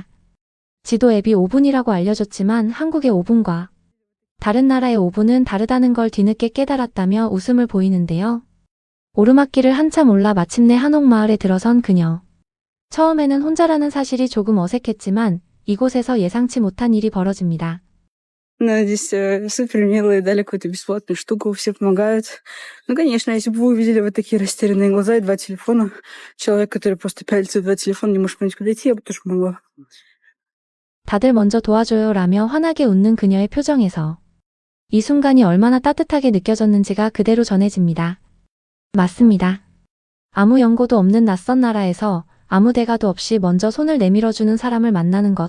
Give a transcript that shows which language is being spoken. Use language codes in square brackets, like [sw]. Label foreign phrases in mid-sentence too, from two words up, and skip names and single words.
[ko] 지도 앱이 5분이라고 알려줬지만 한국의 5분과 다른 나라의 5분은 다르다는 걸 뒤늦게 깨달았다며 웃음을 보이는데요. 오르막길을 한참 올라 마침내 한옥마을에 들어선 그녀. 처음에는 혼자라는 사실이 조금 어색했지만 이곳에서 예상치 못한 일이 벌어집니다. [ru] Но здесь супер милые, дали какую-то бесплатную штуку, все помогают. Ну, конечно, если бы вы увидели вот такие растерянные глаза и 2 телефона, человек, который просто пялится в 2 телефона, не может понять, куда идти, я бы тоже помогла. [ko] 다들 먼저 도와줘요라며 환하게 웃는 그녀의 표정에서 이 순간이 얼마나 따뜻하게 느껴졌는지가 그대로 전해집니다. 맞습니다. 아무 연고도 없는 낯선 나라에서 아무 대가도 없이 먼저 손을 내밀어주는 사람을 만나는 것.